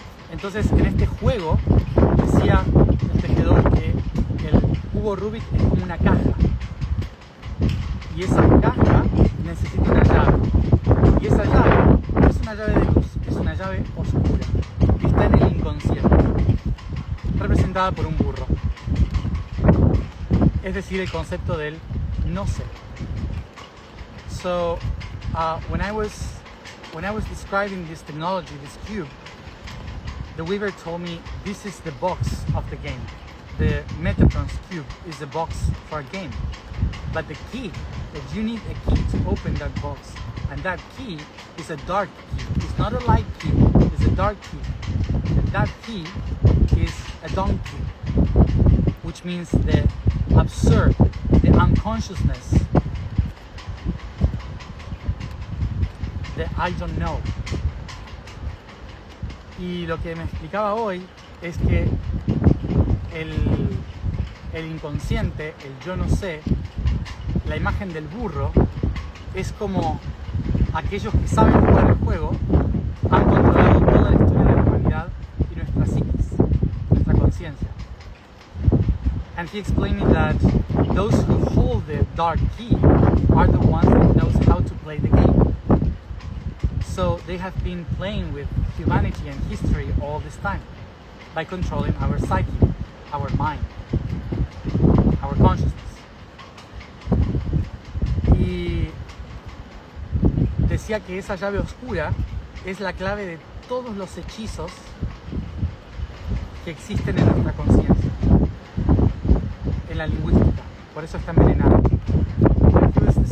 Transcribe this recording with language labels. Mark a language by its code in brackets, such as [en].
[es] Entonces, en este juego decía el tejedor que el cubo Rubik es como una caja, y esa caja necesita una llave, y esa llave no es una llave de luz, es una llave oscura, que está en el inconsciente, representada por un burro. Es decir, el concepto del no sé. [en] So, when I was describing this technology, this cube, the Weaver told me this is the box of the game. The Metatron's cube is the box for a game. But the key, that you need a key to open that box. And that key is a dark key. It's not a light key, it's a dark key. And that key is a donkey, which means the absurd, the unconsciousness, the I don't know. [es] Y lo que me explicaba hoy es que el inconsciente, el yo no sé, la imagen del burro, es como aquellos que saben jugar el juego han controlado toda la historia de la humanidad y nuestra psiquis, nuestra conciencia. [en] And he explained me that those who hold the dark key are the ones that knows how to play the game. So they have been playing with humanity and history all this time by controlling our psyche, our mind, our consciousness. [es] Y decía que esa llave oscura es la clave de todos los hechizos que existen en nuestra conciencia, en la lingüística. Por eso está envenenada. He